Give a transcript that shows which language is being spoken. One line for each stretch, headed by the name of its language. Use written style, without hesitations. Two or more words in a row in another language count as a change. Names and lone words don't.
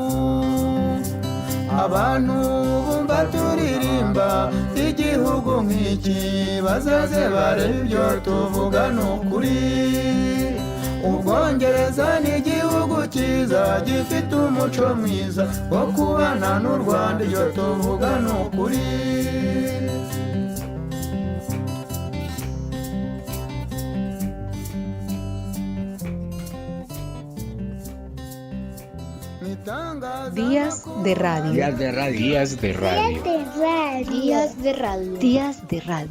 Kinyarwanda: Abantu bumva turirimba igihugu nk'iki bazaze bareba ibyo tuvuga ni ukuri. Ubwongereza ni igihugu cyiza gifite umuco mwiza wo kubana n'u Rwanda, iyo tuvuga ni ukuri.
Spanish: Días de radio. Días de radio. Días de radio. Días de radio. Días de radio.